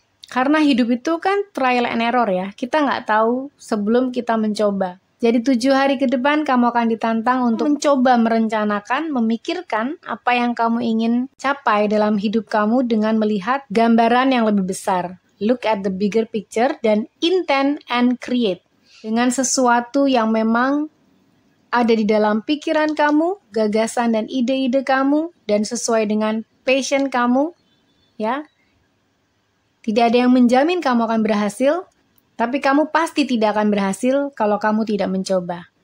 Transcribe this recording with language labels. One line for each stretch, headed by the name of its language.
Indonesian: Karena hidup itu kan
English: trial and error
Indonesian: ya, kita nggak tahu sebelum kita mencoba. Jadi 7 hari ke depan kamu akan ditantang untuk mencoba merencanakan, memikirkan apa yang kamu ingin capai dalam hidup kamu dengan melihat gambaran yang lebih besar.
English: Look at the bigger picture
Indonesian: dan
English: intend and create.
Indonesian: Dengan sesuatu yang memang ada di dalam pikiran kamu, gagasan dan ide-ide kamu, dan sesuai dengan passion kamu. Ya, tidak ada yang menjamin kamu akan berhasil, tapi kamu pasti tidak akan berhasil kalau kamu tidak mencoba.